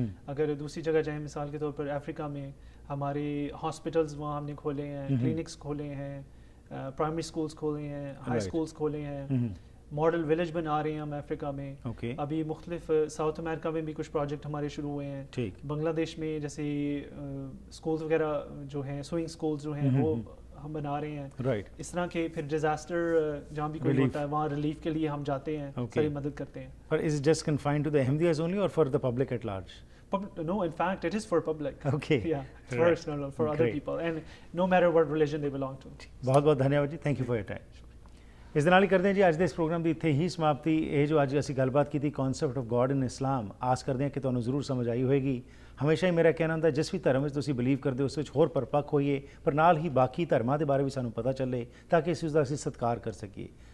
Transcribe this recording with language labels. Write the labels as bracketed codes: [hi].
[ur] اگر دوسری جگہ جائیں, مثال کے طور پر افریقہ میں ہماری ہاسپٹلز وہاں ہم نے کھولے ہیں, کلینکس کھولے ہیں, پرائمری اسکولس کھولے ہیں, ہائی اسکولس کھولے ہیں, ماڈل ولیج بنا رہے ہیں ہم افریقہ میں. ابھی مختلف ساؤتھ امریکہ میں بھی کچھ پروجیکٹ ہمارے شروع ہوئے ہیں. بنگلہ دیش میں جیسے اسکولس وغیرہ جو ہیں, سوئنگ اسکولس جو ہیں وہ ہم بنا رہے ہیں. [en] Right. [ur] اس طرح کے پھر ڈیزاسٹر جہاں بھی کوئی ہوتا ہے وہاں ریلیف کے لیے ہم جاتے ہیں, ساری مدد کرتے ہیں. [en] But is it just confined to the Ahmadiyas only or for the public at large? No, in fact, it is for public. Okay. Yeah, first, no, for other people, and no matter what religion they belong to. [pa] ਬਹੁਤ ਬਹੁਤ ਧੰਨਵਾਦ ਜੀ, [en] Thank you for your time. [pa] ਇਸ ਦੇ ਨਾਲ ਹੀ ਕਰਦੇ ਹਾਂ ਜੀ ਅੱਜ ਦੇ ਇਸ ਪ੍ਰੋਗਰਾਮ ਦੀ ਇੱਥੇ ਹੀ ਸਮਾਪਤੀ. ਇਹ ਜੋ ਅੱਜ ਅਸੀਂ ਗੱਲਬਾਤ ਕੀਤੀ [en] concept of God in Islam, [pa] ਆਸ ਕਰਦੇ ਹਾਂ ਕਿ ਤੁਹਾਨੂੰ ਜ਼ਰੂਰ ਸਮਝ ਆਈ ਹੋਏਗੀ. ਹਮੇਸ਼ਾ ਹੀ ਮੇਰਾ ਕਹਿਣਾ ਹੁੰਦਾ ਜਿਸ ਵੀ ਧਰਮ ਵਿੱਚ ਤੁਸੀਂ ਬਿਲੀਵ ਕਰਦੇ ਹੋ ਉਸ ਵਿੱਚ ਹੋਰ ਪਰਪੱਕ ਹੋਈਏ, ਪਰ ਨਾਲ ਹੀ ਬਾਕੀ ਧਰਮਾਂ ਦੇ ਬਾਰੇ ਵੀ ਸਾਨੂੰ ਪਤਾ ਚੱਲੇ ਤਾਂ ਕਿ ਅਸੀਂ ਉਸ ਦਾ ਸਤਿਕਾਰ ਕਰ ਸਕੀਏ.